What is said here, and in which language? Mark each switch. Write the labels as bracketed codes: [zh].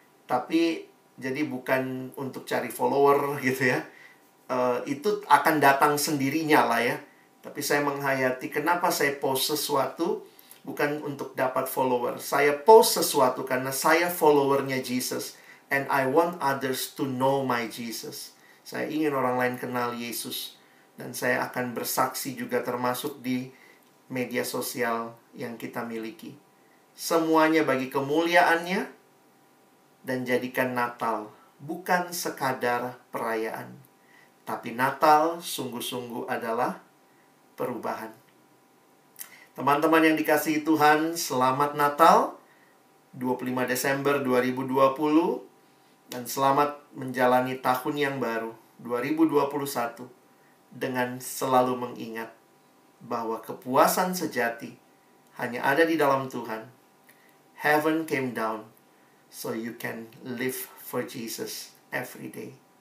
[id] Tapi jadi bukan untuk cari follower gitu ya. Itu akan datang sendirinya lah ya. Tapi saya menghayati kenapa saya post sesuatu bukan untuk dapat follower. Saya post sesuatu karena saya followernya Jesus. [en] And I want others to know my Jesus. [id] Saya ingin orang lain kenal Yesus. Dan saya akan bersaksi juga termasuk di media sosial yang kita miliki. Semuanya bagi kemuliaannya. Dan jadikan Natal bukan sekadar perayaan. Tapi Natal sungguh-sungguh adalah perubahan. Teman-teman yang dikasihi Tuhan, selamat Natal 25 Desember 2020 dan selamat menjalani tahun yang baru 2021 dengan selalu mengingat bahwa kepuasan sejati hanya ada di dalam Tuhan. [en] Heaven came down so you can live for Jesus every day.